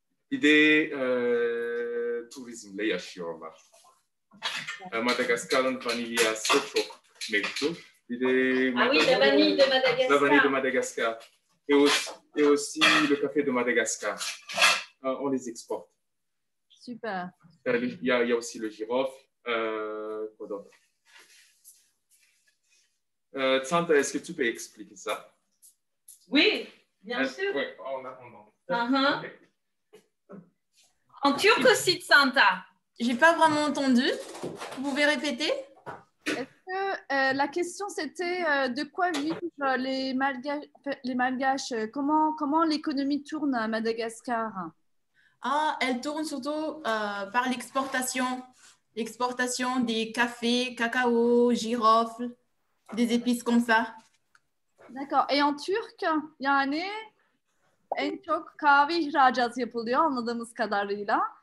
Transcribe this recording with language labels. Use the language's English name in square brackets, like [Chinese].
[Turkish] Bir de turizmle yaşıyorlar. Madagaskar'ın vanilyası çok meşhur. Bir de [French] Ah oui, la vanille de Madagascar. La vanille de Madagascar. Et aussi le café de Madagascar. On les exporte. Super. Il y a aussi le girofle. Quoi d'autre? Tsanta, est-ce que tu peux expliquer ça? Oui, bien sûr. Oui, on a. Okay. En turc aussi, Tsanta. J'ai pas vraiment entendu. Vous pouvez répéter? Est-ce que la question c'était de quoi vivent les Malgaches? Comment l'économie tourne à Madagascar? Ah, elle tourne surtout par l'exportation. L'exportation des cafés, cacao, girofle, des épices comme ça. D'accord. Et en turc, [Turkish] yani en çok kahve ihracat yapılıyor anladığımız kadarıyla.